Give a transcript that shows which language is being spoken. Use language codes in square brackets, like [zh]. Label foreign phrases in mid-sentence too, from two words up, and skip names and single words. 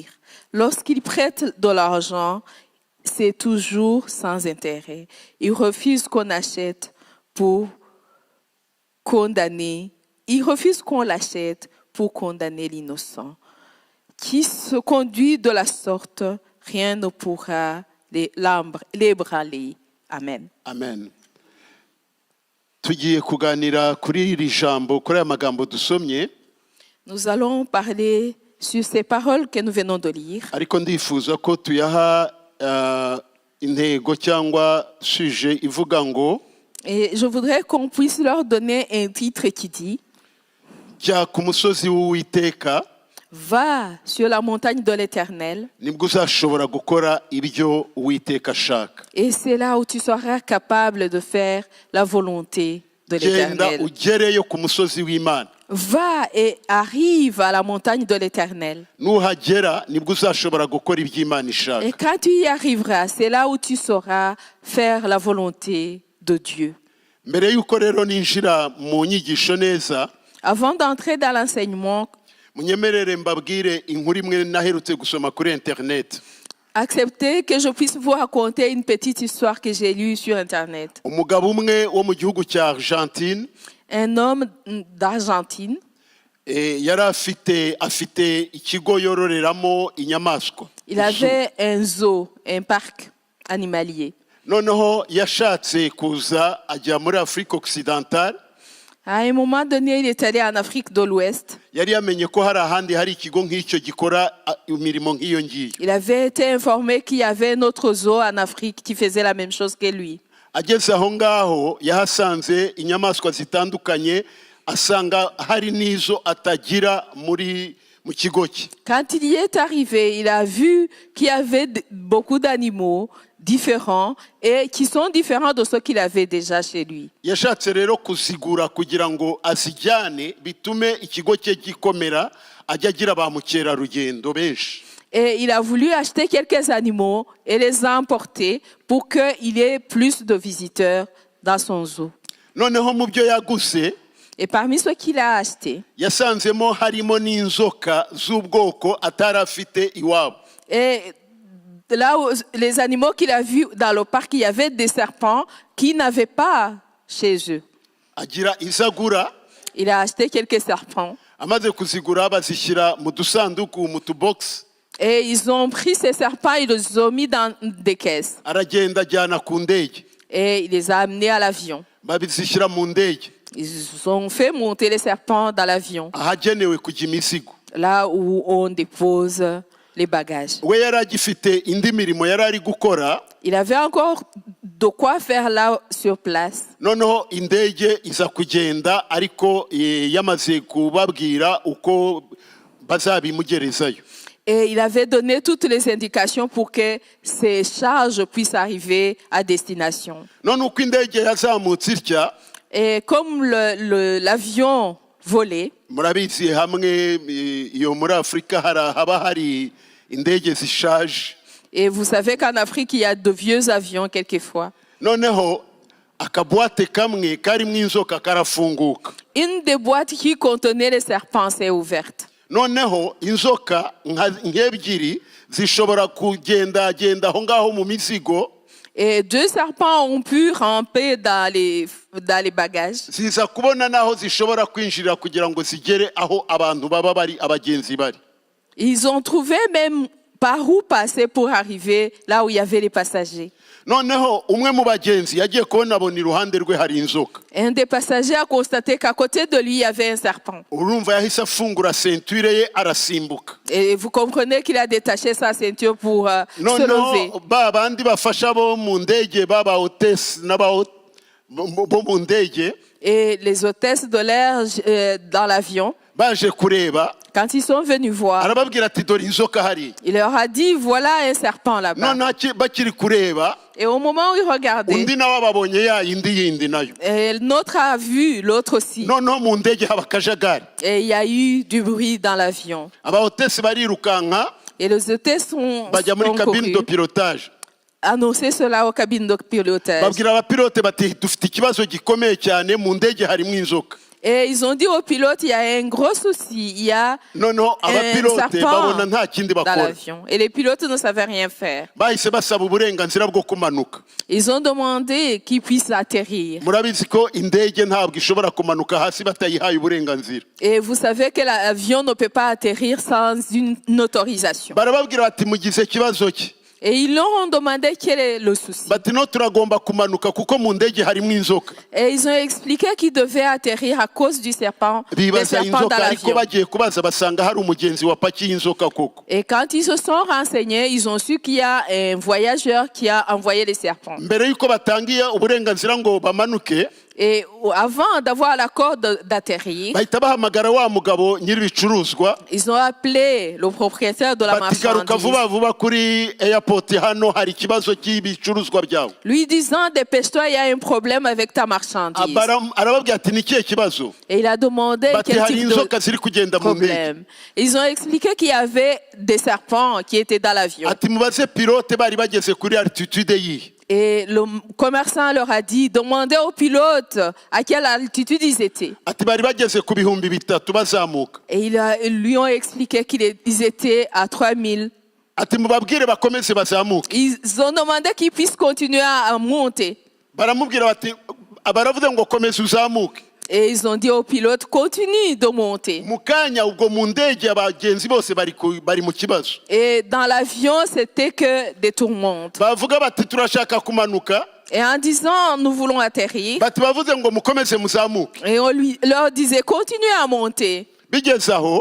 [fr] Lorsqu'il prête de l'argent, c'est toujours sans intérêt. Il refuse qu'on achète pour condamner. Il refuse qu'on l'achète pour condamner l'innocent. Qui se conduit de la sorte, rien ne pourra l'ébranler. Amen. Amen. [rw] Tugiye kuganira kuri iri jambo, kuri aya magambo dusomye. [fr] Nous allons parler sur ces paroles que nous venons de lire. [rw] Ariko ndifuza ko tuyaha intego cyangwa sujet ivuga ngo [fr] Et je voudrais qu'on puisse leur donner un titre qui dit [rw] jya ku musozi w'Uwiteka, [fr] Va sur la montagne de l'Éternel, [rw] nibwo uzashobora gukora ibyo Uwiteka ashaka. [fr] et c'est là où tu seras capable de faire la volonté de [rw] Genda [fr] l'Éternel. [rw] ugereyo ku musozi w'Imana. [fr] Va et arrive à la montagne de l'Éternel. [rw] Nuhagera nibwo uzashobora gukora ibyo Imana ishaka. [fr] Et quand tu y arriveras, c'est là où tu sauras faire la volonté de Dieu. [rw] Mbere y'uko rero ninjira mu nyigisho neza, [fr] Avant d'entrer dans l'enseignement, [rw] munyemerere mbabwire inkuru imwe naherutse gusoma kuri internet. [fr] acceptez que je puisse vous raconter une petite histoire que j'ai lue sur Internet. [rw] Umugabo umwe wo mu gihugu cya Argentine, [fr] Un homme d'Argentine, [rw] yari afite ikigo yororeramo inyamaswa. [fr] il avait un zoo, un parc animalier. [rw] Noneho yashatse kuza ajya muri Afrique occidentale. [fr] À un moment donné, il est allé en Afrique de l'Ouest. [rw] Yari yamenye ko hari ahandi hari ikigo nk'icyo gikora imirimo nk'iyo ngiyo. [fr] Il avait été informé qu'il y avait un autre zoo en Afrique qui faisait la même chose que lui. [rw] ageze aho ngaho yahasanze inyamaswa zitandukanye asanga hari n'izo atagira mu kigo cye. [fr] Quand il y est arrivé, il a vu qu'il y avait beaucoup d'animaux différents et qui sont différents de ceux qu'il avait déjà chez lui. [rw] Yashatse rero kuzigura kugira ngo azijyane bitume ikigo cye gikomera ajya agira ba mukerarugendo benshi. [fr] Et il a voulu acheter quelques animaux et les emporter pour qu'il y ait plus de visiteurs dans son zoo. [rw] Noneho mu byo yaguze [fr] Et parmi ceux qu'il a achetés, [rw] yasanzemo harimo n'inzoka z'ubwoko atari afite iwabo. [fr] et là où les animaux qu'il a vus dans le parc, il y avait des serpents qu'il n'avait pas chez eux. [rw] Agira izagura, [fr] Il a acheté quelques serpents. [rw] amaze kuzigura bazishyira mu dusanduku mu tubox. [fr] Et ils ont pris ces serpents, ils les ont mis dans des caisses. [rw] Aragenda ajyana ku ndege, [fr] Et il les a amenés à l'avion. [rw] babizishyira mu ndege [fr] Ils ont fait monter les serpents dans l'avion, [rw] ahagenewe kujya imizigo. [fr] là où on dépose les bagages. [rw] We yari agifite indi mirimo yari ari gukora. [fr] Il avait encore de quoi faire là sur place. [rw] Noneho indege iza kugenda ariko yamaze kubabwira uko bazabimugerezayo. [fr] Et il avait donné toutes les indications pour que ces charges puissent arriver à destination. [rw] None uko indege yazamutse itya, [fr] Et comme l'avion volait, [rw] murabizi hamwe iyo muri Afurika haba hari indege zishaje. [fr] et vous savez qu'en Afrique, il y a de vieux avions quelquefois. [rw] Noneho akabuwate kamwe karimo inzoka karafunguka. [fr] Une des boîtes qui contenait les serpents s'est ouverte. [rw] Noneho inzoka nk'ebyiri zishobora kugendagenda aho ngaho mu mizigo, [fr] Et 2 serpents ont pu ramper dans les bagages. [rw] ziza kubona naho zishobora kwinjirira kugira ngo zigere aho abantu baba bari, abagenzi bari. [fr] Ils ont trouvé même par où passer pour arriver là où il y avait les passagers. [rw] Noneho umwe mu bagenzi yagiye kubona abona iruhande rwe hari inzoka. [fr] Un des passagers a constaté qu'à côté de lui, il y avait un serpent. [rw] Urumva yahise afungura ceinture ye arasimbuka. [fr] Et vous comprenez qu'il a détaché sa ceinture pour se lever. [rw] Noneho ba bandi bafasha bo mu ndege baba hotesse bo mu ndege [fr] Et les hôtesses de l'air dans l'avion, [rw] baje kureba, [fr] quand ils sont venus voir, [rw] arababwira ati dore inzoka hari. [fr] il leur a dit, voilà un serpent là-bas. [rw] None bakiri kureba, [fr] Et au moment où ils regardaient, [rw] undi nawe ababonye ya yindi yindi nayo. [fr] et l'autre a vu l'autre aussi. [rw] Noneho mu ndege haba akajagari. [fr] Et il y a eu du bruit dans l'avion. [rw] Abahotesi barirukanka [fr] Et les hôtesses ont [rw] bajya muri [fr] cabine de pilotage. annoncé cela aux cabines de pilotage. [rw] Babwira abapilote bati dufite ikibazo gikomeye cyane, mu ndege harimo inzoka. [fr] Et ils ont dit aux pilotes, il y a un gros souci, il y a [rw] Noneho [fr] un [rw] abapilote [fr] serpent [rw] babona nta kindi [fr] dans [rw] bakora. [fr] l'avion. Et les pilotes ne savaient rien faire. [rw] Bahise basaba uburenganzira bwo kumanuka. [fr] Ils ont demandé qu'ils puissent atterrir. [rw] Murabizi ko indege ntabwo ishobora kumanuka hasi batayihaye uburenganzira. [fr] Et vous savez que l'avion ne peut pas atterrir sans une autorisation. [rw] Barababwira bati mugize kibazo ki. [fr] Et ils leur ont demandé quel est le souci. [rw] Bati no turagomba kumanuka kuko mu ndege harimo inzoka. [fr] Et ils ont expliqué qu'ils devaient atterrir à cause du serpent, des [rw] Bibaza [fr] serpents dans [rw] inzoka ariko [fr] l'avion. [rw] bagiye kubaza basanga hari umugenzi wapakiye inzoka koko. [fr] Et quand ils se sont renseignés, ils ont su qu'il y a un voyageur qui a envoyé les serpents. [rw] Mbere yuko batangiye uburenganzira ngo bamanuke, [fr] Et avant d'avoir l'accord d'atterrir, [rw] bahita bahamagara wa mugabo nyir'ibicuruzwa, [fr] ils ont appelé le propriétaire de la [rw] bati garuka [fr] marchandise, [rw] vuba vuba kuri airport hano hari ikibazo cy'ibicuruzwa byawe. [fr] lui disant, dépêche-toi, il y a un problème avec ta marchandise. [rw] Arababwira ati ni kihe kibazo? [fr] Et il a demandé [rw] Bati [fr] quel [rw] hari [fr] type [rw] inzoka [fr] de [rw] ziri kugenda mu ndege. [fr] problème. Ils ont expliqué qu'il y avait des serpents qui étaient dans l'avion. [rw] Ati mubaze pilote bari bageze kuri altitude yihe. [fr] Et le commerçant leur a dit, demandez aux pilotes à quelle altitude ils étaient. [rw] Ati bari bageze ku bihumbi bitatu bazamuka. [fr] Et ils lui ont expliqué qu'ils étaient à 3000. [rw] Ati mubabwire bakomeze bazamuke. [fr] Ils ont demandé qu'ils puissent continuer à monter. [rw] Baramubwira bati baravuze ngo komeza uzamuke. [fr] Et ils ont dit aux pilotes, continue de monter. [rw] Mu kanya ubwo mu ndege abagenzi bose bari mu kibazo. [fr] Et dans l'avion, c'était que des tourmentes. [rw] Bavuga bati turashaka kumanuka. [fr] Et en disant, nous voulons atterrir, [rw] Bati bavuze ngo mukomeze muzamuke. [fr] et on leur disait, continuez à monter. [rw] Bigeze aho